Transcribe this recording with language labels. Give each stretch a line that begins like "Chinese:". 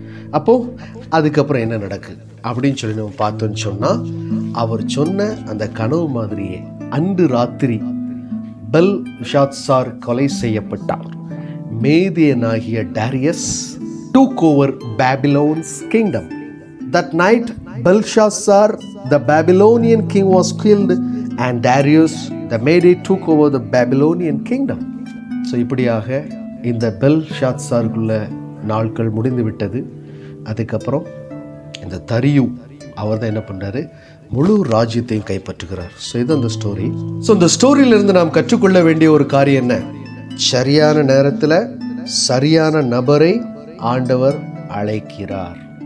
Tamil: அப்போ அதுக்கப்புறம் என்ன நடக்கு அப்படின்னு சொல்லி நம்ம பார்த்தோன்னு சொன்னா, அவர் சொன்ன அந்த கனவு மாதிரியே அன்று ராத்திரி பெல்ஷாத்சார் கொலை செய்யப்பட்டார். மேதியனாகிய Darius
English: took over Babylon's kingdom. That night Belshazzar the Babylonian king was killed and Darius the Mede took over the Babylonian kingdom.
Tamil: So இப்படியாக இந்த பெல்ஷாத்சாருக்குள்ள நாட்கள் முடிந்து விட்டது. அதுக்கப்புறம் இந்த தரியு அவர் தான் என்ன பண்ணுறாரு, முழு ராஜ்யத்தையும் கைப்பற்றுகிறார். ஸோ இது அந்த ஸ்டோரி. ஸோ இந்த ஸ்டோரியிலிருந்து நாம் கற்றுக்கொள்ள வேண்டிய ஒரு காரியம் என்ன, சரியான நேரத்தில் சரியான நபரை ஆண்டவர் அழைக்கிறார்.